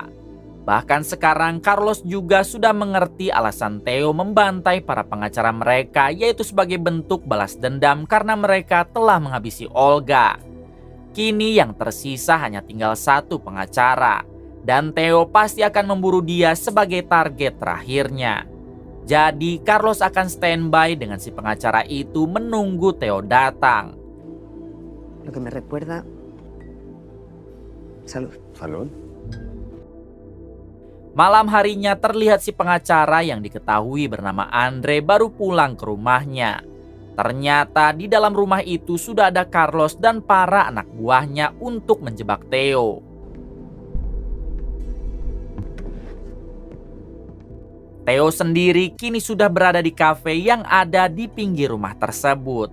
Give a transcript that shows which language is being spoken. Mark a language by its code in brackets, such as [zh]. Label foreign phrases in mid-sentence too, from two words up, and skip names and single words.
[id] Bahkan sekarang Carlos juga sudah mengerti alasan Theo membantai para pengacara mereka, yaitu sebagai bentuk balas dendam karena mereka telah menghabisi Olga. Kini yang tersisa hanya tinggal satu pengacara, dan Theo pasti akan memburu dia sebagai target terakhirnya. Jadi Carlos akan standby dengan si pengacara itu menunggu Theo datang. [es] Lo que me recuerda... Salud. Salud? [id] Malam harinya terlihat si pengacara yang diketahui bernama Andre baru pulang ke rumahnya. Ternyata di dalam rumah itu sudah ada Carlos dan para anak buahnya untuk menjebak Theo. Theo sendiri kini sudah berada di kafe yang ada di pinggir rumah tersebut.